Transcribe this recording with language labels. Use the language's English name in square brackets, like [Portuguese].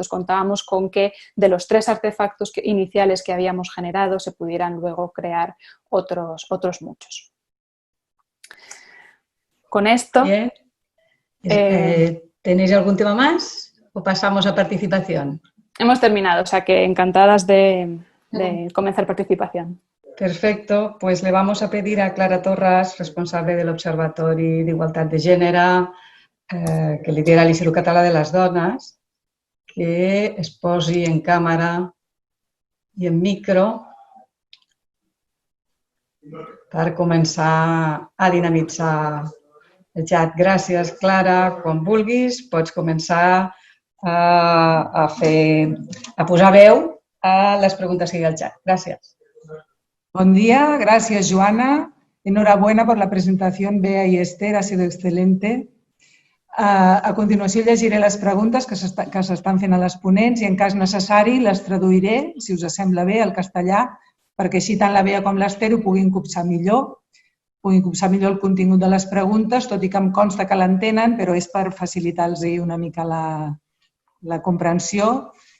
[Spanish] Entonces contábamos con que de los 3 artefactos iniciales que habíamos generado se pudieran luego crear otros muchos. Con esto... Bien. ¿Tenéis algún tema más o pasamos a participación? Hemos terminado, o sea que encantadas de comenzar participación. Perfecto, pues le vamos a pedir a Clara Torras, responsable del Observatori d'Igualtat de Gènere, que lidera l'Institut Català de les Dones, [Catalan] que es posi en càmera i en micro per començar a dinamitzar el xat. Gràcies, Clara. Quan vulguis pots començar a posar veu a les preguntes que hi ha al xat. Gràcies. [Spanish] Buen día, gracias Joana. Enhorabuena por la presentación, Bea y Esther, ha sido excelente. [Catalan] A continuació llegiré les preguntes que s'estan fent a les ponents i en cas necessari les traduiré, si us sembla bé, al castellà, perquè així tant la Bea com l'Esther ho puguin copsar millor el contingut de les preguntes, tot i que em consta que l'entenen, però és per facilitar-los una mica la comprensió.